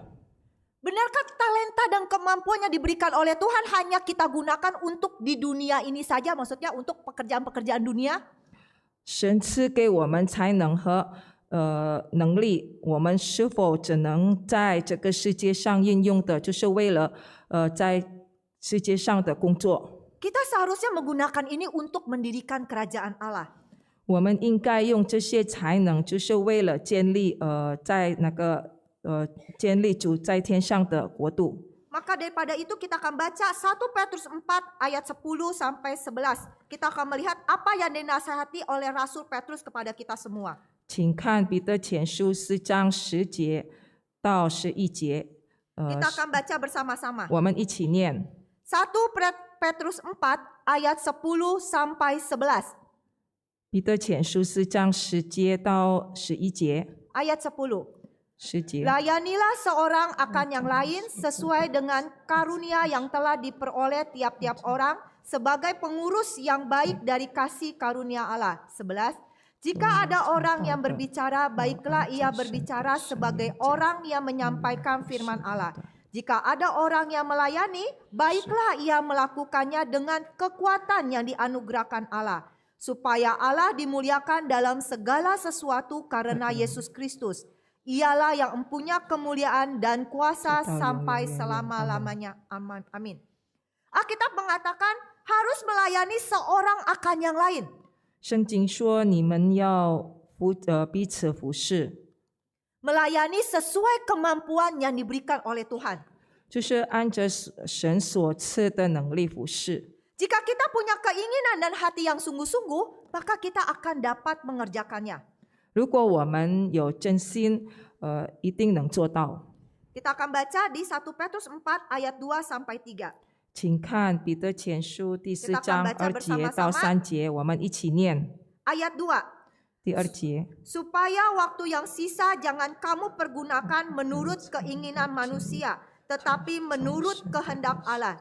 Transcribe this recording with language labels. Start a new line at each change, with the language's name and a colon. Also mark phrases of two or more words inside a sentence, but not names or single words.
Indonesian: Benarkah talenta dan kemampuan yang diberikan oleh Tuhan hanya kita gunakan untuk di dunia ini saja? Maksudnya untuk pekerjaan-pekerjaan dunia?
Chinese: 神赐给我们才能和能力，我们是否只能在这个世界上运用的，就是为了在世界上的工作？
Indonesian: Kita seharusnya menggunakan ini untuk mendirikan kerajaan Allah.
Chinese: 我们应该用这些才能，就是为了建立建立主在天上的国度。
Indonesian: Maka daripada itu kita akan baca 1 Petrus 4 ayat 10 sampai 11. Kita akan melihat apa yang dinasihati oleh Rasul Petrus kepada kita semua.
Chinese: 请看彼得前书4章10节到11节，
Indonesian: Kita akan baca bersama-sama.
Chinese: 我们一起念。
Indonesian: 1 Petrus 4 ayat 10 sampai 11.
Chinese: 彼得前书4章10节到11节，
Indonesian: Ayat 10.
Chinese: 10节。
Indonesian: Layanilah seorang akan yang lain sesuai dengan karunia yang telah diperoleh tiap-tiap orang sebagai pengurus yang baik dari kasih karunia Allah. 11. Jika ada orang yang berbicara, baiklah ia berbicara sebagai orang yang menyampaikan firman Allah. Jika ada orang yang melayani, baiklah ia melakukannya dengan kekuatan yang dianugerahkan Allah, supaya Allah dimuliakan dalam segala sesuatu karena Yesus Kristus. Ialah yang mempunyai kemuliaan dan kuasa sampai selama-lamanya. Amin. Alkitab mengatakan harus melayani seorang akan yang lain.
Chinese: 圣经说你们要彼此服侍，
Indonesian: Melayani sesuai kemampuan yang diberikan oleh Tuhan.
Chinese: 就是按着神所赐的能力服侍。
Indonesian: Jika kita punya keinginan dan hati yang sungguh-sungguh, maka kita akan dapat mengerjakannya.
Chinese: 如果我们有真心，一定能做到。
Indonesian: Kita akan baca di 1 Petrus 4 ayat 2 sampai 3.
Chinese: 请看彼得前书第4章
Indonesian: Kita akan baca
Chinese: 2 节到3节，我们一起念。
Indonesian: Ayat 2.
Chinese: 第2节，
Indonesian: Supaya waktu yang sisa jangan kamu pergunakan menurut keinginan manusia, tetapi menurut kehendak Allah.